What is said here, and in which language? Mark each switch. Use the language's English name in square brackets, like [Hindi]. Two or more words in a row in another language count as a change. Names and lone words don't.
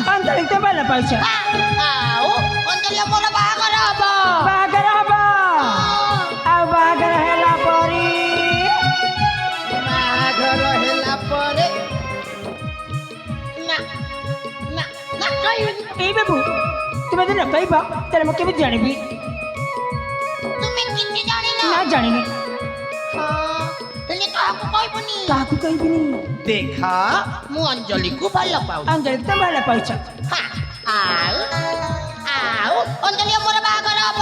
[Odia] ଅଞ୍ଜଳି ତ ଭଲ ପାଉଛ ଆଉ ଅଞ୍ଜଳି ମୋର ବାହାଘର ହବ ବାହାଘର ହବ ଆଉ ବାହାଘର ହେଲା ପରେ ବାହାଘର ହେଲା ପରେ ନା ନା ନା କହିବିନି [Bangla] এই বাবু তুমি যদি না কইবা তাহলে [Odia] ମୁଁ କେମିତି ଜାଣିବି ତୁମେ କିଛି ଜାଣିନ ନା ଜାଣିନି ହେଲେ କାହାକୁ କହିବନି କାହାକୁ କହିବିନି ଦେଖ ମୁଁ ଅଞ୍ଜଲିକୁ ଭଲ ପାଉଛି ଅଞ୍ଜଳି ତ ଭଲ ପାଉଛ ଆଉ ଆଉ ଅଞ୍ଜଳି ମୋର ବାହାଘର ହବ